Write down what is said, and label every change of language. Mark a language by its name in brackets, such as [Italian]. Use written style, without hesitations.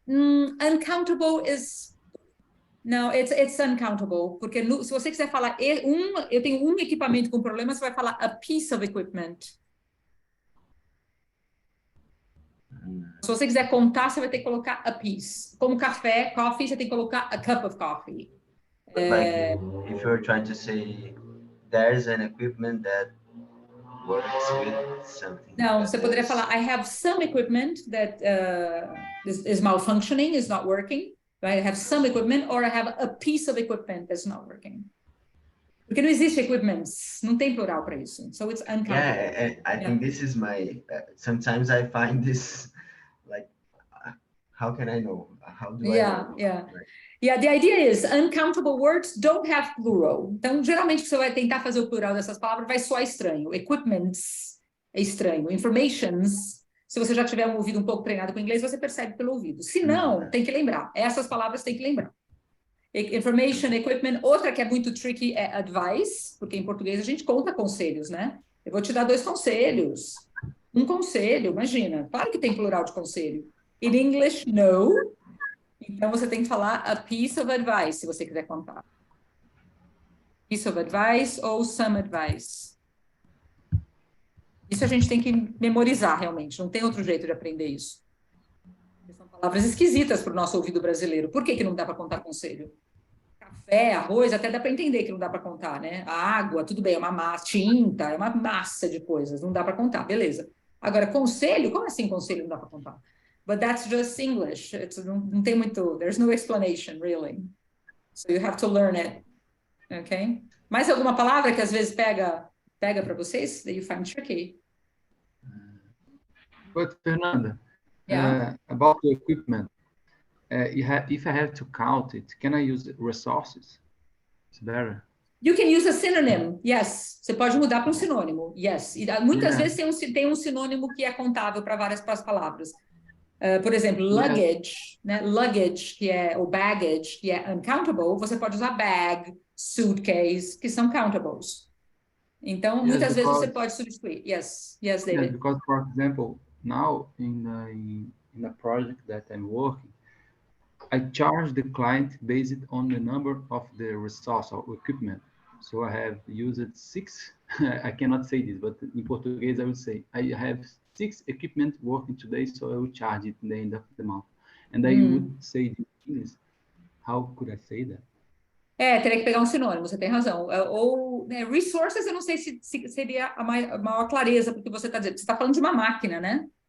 [English] Uncountable is no, it's uncountable, [Portuguese] porque se você quiser falar eu tenho um equipamento com problema, você vai falar [English] a piece of equipment. [Portuguese] Se você quiser contar, você vai ter que colocar a piece. Como café, coffee, você tem que colocar [English] a cup of coffee. Like if you're trying to say there's an equipment that works with something. [Portuguese] Não, você poderia falar [English] I have some equipment that is malfunctioning, is not working. I have some equipment, or I have a piece of equipment that's not working. [Portuguese] Porque não existe equipments, não tem plural para isso. [English] So it's uncountable. Yeah, and I think this is my. Sometimes I find this like, how can I know? How do I know? Yeah, the idea is uncountable words don't have plural. [Portuguese] Então, geralmente, você vai tentar fazer o plural dessas palavras, vai soar estranho. Equipments é estranho. Informations, se você já tiver um ouvido um pouco treinado com inglês, você percebe pelo ouvido. Se não, tem que lembrar. Essas palavras tem que lembrar. [English] Information, equipment. [Portuguese] Outra que é muito tricky é advice, porque em português a gente conta conselhos, né? Eu vou te dar 2 conselhos. Um conselho, imagina. Claro que tem plural de conselho. [English] In English, no. [Portuguese] Então, você tem que falar a piece of advice, se você quiser contar. [English] Piece of advice ou some advice. [Portuguese] Isso a gente tem que memorizar, realmente. Não tem outro jeito de aprender isso. São palavras esquisitas para o nosso ouvido brasileiro. Por que não dá para contar conselho? Café, arroz, até dá para entender que não dá para contar, né? A água, tudo bem, é uma massa, tinta, é uma massa de coisas, não dá para contar, beleza. Agora, conselho, como assim conselho não dá para contar? [English] But that's just English. [Portuguese] Não tem muito, [English] there's no explanation, really. So you have to learn it, okay? [Portuguese] Mais alguma palavra que às vezes pega para vocês, [English] that you find tricky? But Fernanda, Yeah. about the equipment, if I have to count it, can I use resources? It's better. You can use a synonym, yes. [Portuguese] Você pode mudar para um sinônimo, yes. E muitas vezes tem um sinônimo que é contável para várias palavras. Por exemplo, luggage, né? Luggage, que é o baggage, que é uncountable, você pode usar bag, suitcase, que são countables. Então, muitas vezes você pode substituir. [English] Yes, David. Yeah, because, for example, now in the project that I'm working, I charge the client based on the number of the resource or equipment. So I have used 6, I cannot say this, but in Portuguese I would say, I have 6 equipment working today, so I will charge it in the end of the month. And I would say this, how could I say that? [Portuguese] Teria que pegar um sinônimo, você tem razão. Ou resources, eu não sei se seria a maior clareza, porque você está dizendo, você está falando de uma máquina, né?